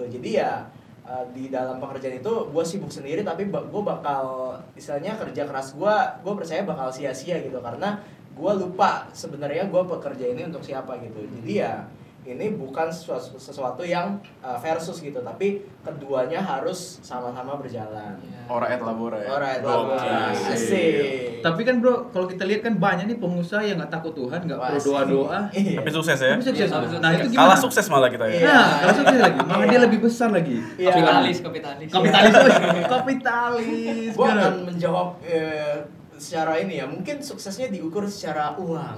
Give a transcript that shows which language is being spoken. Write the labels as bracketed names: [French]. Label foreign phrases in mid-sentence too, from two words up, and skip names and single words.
[Indonesian] Jadi ya di dalam pekerjaan itu gue sibuk sendiri, tapi gue bakal istilahnya kerja keras gue percaya bakal sia-sia gitu, karena gue lupa sebenarnya gue bekerja ini untuk siapa gitu. Jadi ya ini bukan sesuatu yang versus gitu, tapi keduanya harus sama-sama berjalan. [Latin] Ora et labora ya. Ora et labora. [Indonesian] Asik. Tapi kan bro, kalau kita lihat kan banyak nih pengusaha yang nggak takut Tuhan, nggak perlu doa-doa. Tapi sukses ya. Tapi sukses. Nah itu gimana? Kalah sukses malah kita ya. Nah, kalah sukses lagi. Malah dia lebih besar lagi. Kapitalis. Kapitalis. Gua akan menjawab secara ini ya, mungkin suksesnya diukur secara uang.